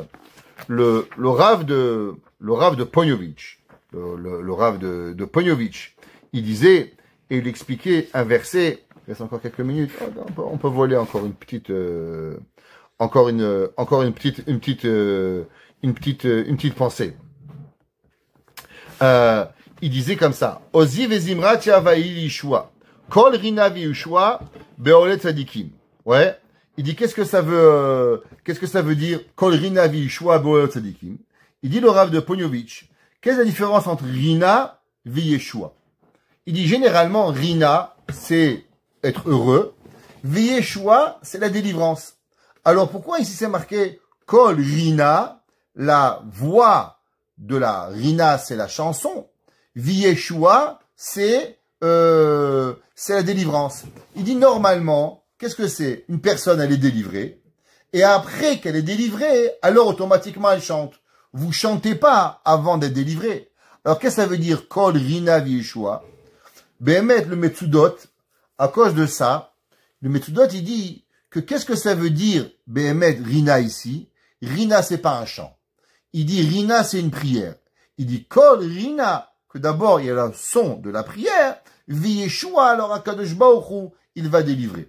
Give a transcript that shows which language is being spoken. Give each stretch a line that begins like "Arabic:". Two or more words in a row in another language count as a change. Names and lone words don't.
French: Le Rav de Ponyovitch, le Rav de Ponyovitch, il disait, et il expliquait un verset, il reste encore quelques minutes, on peut voler encore une petite, encore une petite pensée. Il disait comme ça.
Hebrew: עזי וזמרת יה ויהי לישועה. קול רינה וישועה באהלי צדיקים.
French: Ouais. Il dit qu'est-ce que ça veut dire
Hebrew: קול רינה וישועה באהלי צדיקים.
French: Il dit le Rav de Ponyovitch. Quelle est la différence entre
Hebrew: רינה וישועה?
French: Il dit généralement rina c'est être heureux, viyeshua c'est la délivrance. Alors pourquoi ici c'est marqué
Hebrew: קול רינה,
French: la voix de la rina c'est la chanson. Viyeshua, c'est la délivrance. Il dit normalement, qu'est-ce que c'est? Une personne, elle est délivrée, et après qu'elle est délivrée, alors automatiquement elle chante. Vous chantez pas avant d'être délivré. Alors qu'est-ce que ça veut dire?
Hebrew: קול רינה וישועה.
French: Behemet le Metsudot, à cause de ça, le Metsudot il dit que qu'est-ce que ça veut dire
Hebrew: מחמת רינה
French: ici? Rina c'est pas un chant. Il dit rina c'est une prière. Il dit
Hebrew: קול רינה,
French: que d'abord il y a le son de la prière, Viyeshua, alors
Hebrew: הקדוש ברוך הוא,
French: il va délivrer.